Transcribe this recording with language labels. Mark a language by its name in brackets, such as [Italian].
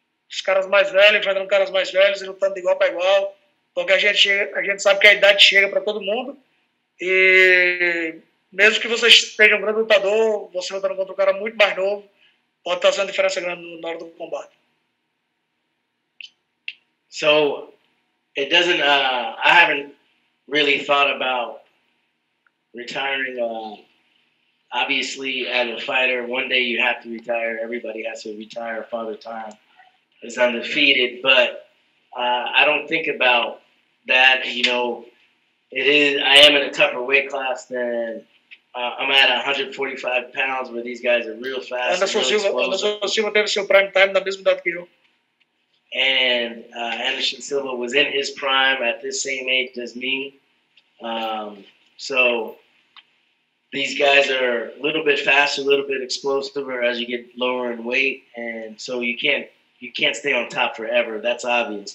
[Portuguese] Os caras mais velhos enfrentando caras mais velhos e lutando de igual para igual, porque a gente sabe que a idade chega para todo mundo e mesmo que você seja um grande lutador, você lutando contra um cara muito mais novo, pode fazer uma diferença grande na hora do combate. [English] So it doesn't. I haven't really thought about retiring. Obviously, as a fighter, one day you have to retire. Everybody has to retire. Father Time is undefeated, but I don't think about that. You know, it is. I am in a tougher weight class than I'm at 145 pounds, where these guys are real fast. [Portuguese] Anderson Silva teve seu prime time na mesma idade que eu. [English] And Anderson Silva was in his prime at this same age as me. So these guys are a little bit faster, a little bit explosiver as you get lower in weight, and so you can't stay on top forever. That's obvious.